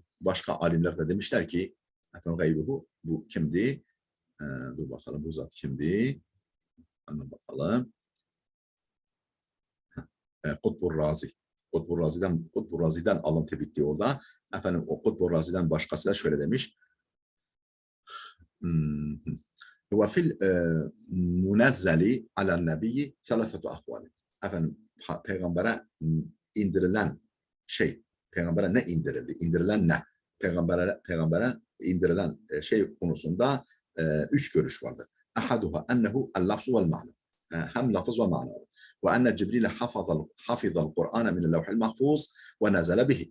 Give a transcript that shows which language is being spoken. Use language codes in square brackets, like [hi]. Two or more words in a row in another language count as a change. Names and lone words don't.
[tr] Başka alimler de demişler ki efendim gayruhu bu kimdi? Dur bakalım bu zat kimdi? Hemen bakalım. Kutbur Razi. Kutbur Razi'den alıntı bitti orada. Efendim o Kutbur Razi'den başkası da şöyle demiş. [ar] وفي المنزل على النبي ثلاثة أقوال. [tr] Efendim peygambere indirilen şey, peygambere ne indirildi? İndirilen ne? Peygambere indirilen şey konusunda üç görüş vardır. [ar] أحدها أنه اللفظ والمعنى. [tr] Hem lafız ve mana. [ar] وأن جبريل حفظ القرآن من اللوح المحفوظ ونزل به.